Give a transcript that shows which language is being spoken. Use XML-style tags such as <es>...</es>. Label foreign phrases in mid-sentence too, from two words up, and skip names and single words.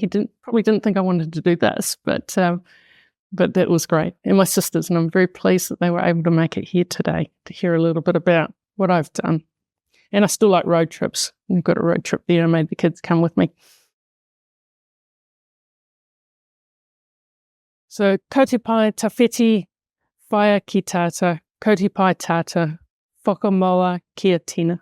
<en>He probably didn't think I wanted to do this, but that was great. And my sisters, and I'm very pleased that they were able to make it here today to hear a little bit about what I've done. And I still like road trips. We've got a road trip there. I made the kids come with me. So,</en> <mi>ko te pai tawhiti, whaia ki tata, ko te pai tata, whakamoa kia tina.</mi>